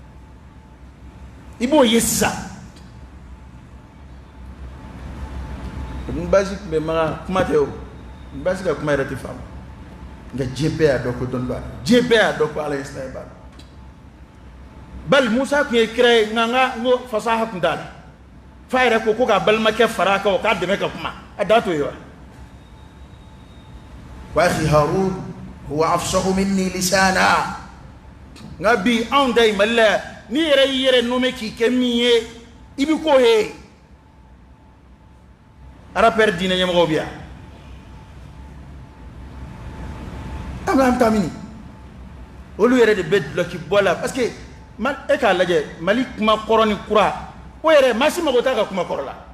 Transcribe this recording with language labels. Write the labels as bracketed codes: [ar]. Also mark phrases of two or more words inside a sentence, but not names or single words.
[bm] i b'o ye sisan n basi tun bɛ makan kuma tɛ o n basi ka kuma yɛrɛ tɛ faamu nka diɲɛ bɛɛ y'a dɔn ko dɔnnibaa diɲɛ bɛɛ y'a dɔn ko ala ye sinaya b'a la bali musa tun ye kira ye nka n ko fasaha tun t'a la fa yɛrɛ ko k'a balimakɛ fara a kan o k'a dɛmɛ ka kuma a da t'o ye wa [ar] وأخي هارون هو أفصح مني لسانا [bm] nka bi anw da ye mali la n'i yɛrɛ y'i yɛrɛ nome k'i kɛ min ye i bɛ k'o ye arapɛri diinɛ ɲɛmɔgɔw bɛ yan an bɛ taa mini olu yɛrɛ de bɛ duloki bɔ la [fr] parce que [bm] e k'a lajɛ mali kuma kɔrɔ ni kura o yɛrɛ maa si mago t'a ka kuma kɔrɔ la